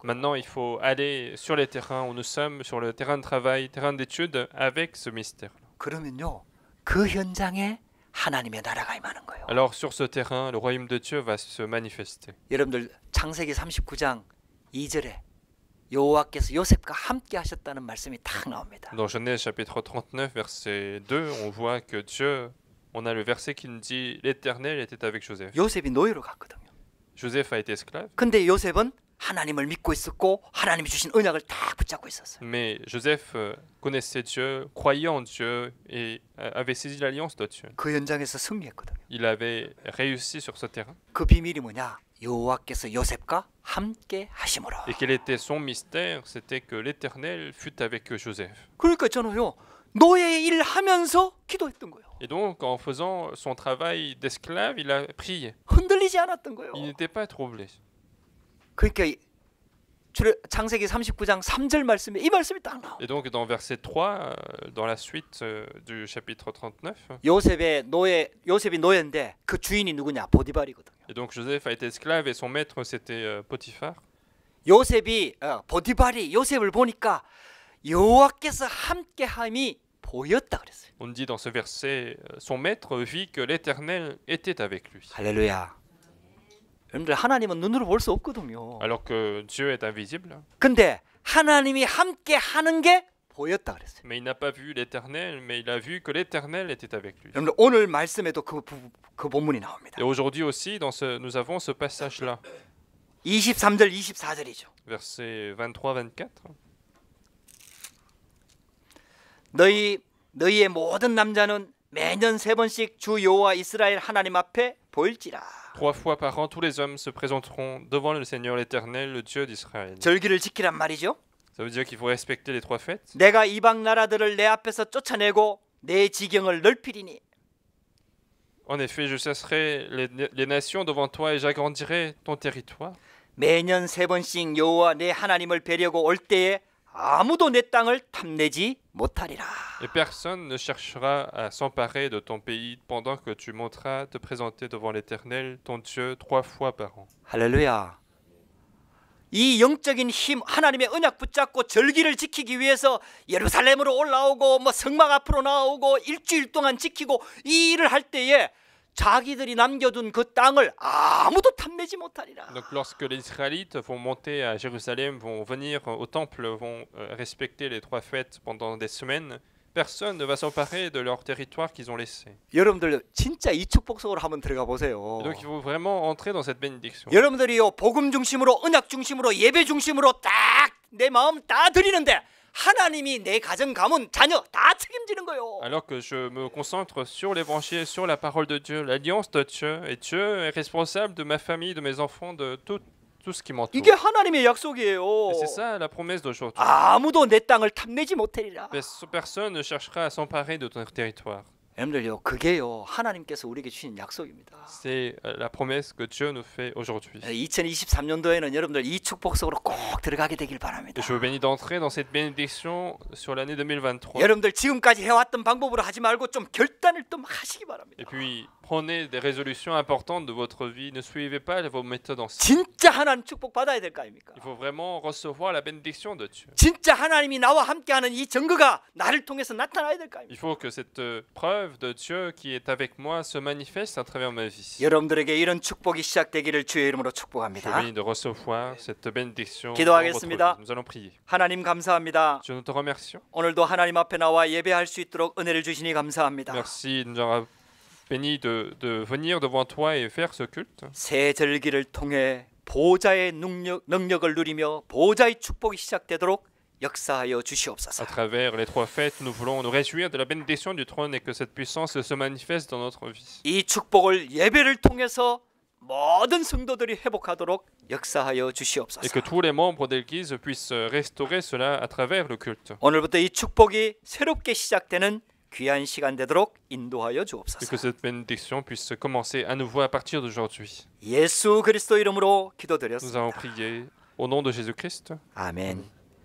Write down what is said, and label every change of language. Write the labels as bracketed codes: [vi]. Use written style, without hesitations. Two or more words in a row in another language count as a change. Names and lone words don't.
[fr] Maintenant, il faut aller sur les terrains où nous sommes, sur le terrain de travail, terrain d'études, avec ce mystère. [ko] 그러면요 그 현장에 하나님의 나라가 임하는 거예요. [fr] Alors sur ce terrain, le royaume de Dieu va se manifester. [ko] 여러분들 창세기 39장 2절에 여호와께서 요셉과 함께 하셨다는 말씀이 딱 나옵니다. [fr] Dans Genèse chapitre 39, verset 2, on voit que Dieu, on a le verset qui nous dit l'Éternel était avec Joseph. [ko] 요셉이 노예로 갔거든요. [fr] Joseph a été esclave, [ko] 근데 요셉은 하나님을 믿고 있었고 하나님이 주신 언약을 딱 붙잡고 있었어요. [fr] mais Joseph connaissait Dieu, croyait en Dieu et avait saisi l'alliance de Dieu. [ko] 그 현장에서 승리했거든요. [fr] Il avait réussi sur ce terrain. [ko] 그 비밀이 뭐냐? 여호와께서 요셉과 함께 하심으로. [fr] Et quel était son mystère? C'était que l'Éternel fut avec Joseph. [ko] 그러니까 저는요 노예 일 하면서 기도했던 거예요. [fr] Et donc, en faisant son travail d'esclave, il a prié. [ko] 흔들리지 않았던 거예요. [fr] Il n'était pas troublé. [ko] 그러니까 창세기 39장 3절 말씀에 이 말씀이 딱 나와. [fr] Et donc, dans verset 3, dans la suite du chapitre 39, [ko] 요셉이 노예인데 그 주인이 누구냐? 보디발이거든요. [fr] et donc Joseph a été esclave et son maître c'était Potiphar. [ko] 요셉이 보디발이 요셉을 보니까 여호와께서 함께함이 보였다 그랬어요. [fr] On dit dans ce verset, son maître vit que l'Éternel était avec lui. [ko] 할렐루야. 여러분들 하나님은 눈으로 볼 수 없거든요. [fr] Alors que Dieu est invisible, [ko] 근데 하나님이 함께 하는 게 보였다 그랬어요. [fr] mais il n'a pas vu l'Éternel, mais il a vu que l'Éternel était avec lui. [ko] 여러분들 오늘 말씀에도 그 본문이 나옵니다. [fr] Et aujourd'hui aussi, nous avons ce passage-là, [ko] 23절 24절이죠. [fr] versets 23-24. [ko] 너희의 모든 남자는 매년 3번씩 주 여호와 이스라엘 하나님 앞에 보일지라. [fr] 3 fois par an, tous les hommes se présenteront devant le Seigneur l'Éternel, le Dieu d'Israël. [ko] 절기를 지키란 말이죠. [fr] Ça veut dire qu'il faut respecter les 3 fêtes. [ko] 내가 이방 나라들을 내 앞에서 쫓아내고 내 지경을 넓히리니. [fr] En effet, je chasserai les nations devant toi et j'agrandirai ton territoire. [ko] 매년 3번씩 여호와 내 하나님을 뵈려고 올 때에 아무도 내 땅을 탐내지 못하리라. [fr] Et personne ne cherchera à s'emparer de ton pays pendant que tu monteras te présenter devant l'Éternel, ton Dieu, 3 fois par an. [ko] 할렐루야. 이 영적인 힘 하나님의 언약 붙잡고 절기를 지키기 위해서 예루살렘으로 올라오고 뭐 성막 앞으로 나오고 일주일 동안 지키고 이 일을 할 때에 자기들이 남겨둔 그 땅을 아무도 탐내지 못하리라. [fr] Donc lorsque les Israélites vont monter à Jérusalem, vont venir au temple, vont respecter les 3 fêtes pendant des semaines, personne ne va s'emparer de leur territoire qu'ils ont laissé. [ko] 여러분들 진짜 이 축복 속으로 한번 들어가 보세요. [fr] Et donc il faut vraiment entrer dans cette bénédiction. [ko] 여러분들이요 복음 중심으로 언약 중심으로 예배 중심으로 딱 내 마음 다 드리는데 하나님이 내 가정 가문 자녀 다 책임지는 거예요. [fr] Alors que je me concentre sur l'évangile, sur la parole de Dieu, l'alliance de Dieu, et Dieu est responsable de ma famille, de mes enfants, de tout ce qui m'entoure. [ko] 이게 하나님의 약속이에요. [fr] Et c'est ça la promesse d'aujourd'hui. [ko] 아무도 내 땅을 탐내지 못하리라. [fr] Personne ne cherchera à s'emparer de ton territoire. [ko] 여러분들요 그게요 하나님께서 우리에게 주신 약속입니다. [fr] C'est la promesse que Dieu nous fait aujourd'hui. [ko] 2023년도에는 여러분들 이 축복 속으로 꼭 들어가게 되길 바랍니다. [fr] Et je vous bénis d'entrer dans cette bénédiction sur l'année 2023. [ko] 여러분들 지금까지 해왔던 방법으로 하지 말고 좀 결단을 좀 하시기 바랍니다. [fr] Et puis prenez des résolutions importantes de votre vie. Ne suivez pas vos méthodes anciennes. [ko] 진짜 하나님 축복 받아야 될 거 아닙니까? [fr] Il faut vraiment recevoir la bénédiction de Dieu. [ko] 진짜 하나님이 나와 함께하는 이 증거가 나를 통해서 나타나야 될 거 아닙니까? [fr] Il faut que cette preuve de Dieu qui est avec moi se manifeste à travers ma vie. [ko] 여러분들에게 이런 축복이 시작되기를 주의 이름으로 [fr] Je [ko] 축복합니다. [fr] bénis de recevoir cette bénédiction. [ko] 기도하겠습니다. [fr] Nous allons prier. [ko] 하나님 감사합니다. [fr] Dieu, nous te remercions. [ko] 오늘도 하나님 앞에 나와 예배할 수 있도록 은혜를 주시니 감사합니다. [fr] Merci de nous avoir bénis de venir devant toi et faire ce culte. [ko] 새 절기를 통해 보좌의 능력을 누리며 보좌의 축복이 시작되도록 역사하여 [fr] À [ko] 주시옵소서. [fr] travers les trois fêtes, nous voulons nous réjouir de la bénédiction du trône et que cette puissance se manifeste dans notre vie. [ko] 이 축복을 예배를 통해서 모든 성도들이 회복하도록 역사하여 [fr] Et [ko] 주시옵소서. [fr] que tous les membres d'Église puissent restaurer cela à travers le culte. [ko] 오늘부터 이 축복이 새롭게 시작되는 귀한 시간 되도록 인도하여 [fr] Et [ko] 주옵소서. [fr] que cette bénédiction puisse commencer à nouveau à partir d'aujourd'hui. [ko] 예수 그리스도 이름으로 [fr] Nous [ko] 기도드렸습니다. [fr] avons prié au nom de Jésus-Christ. [ko] 아멘.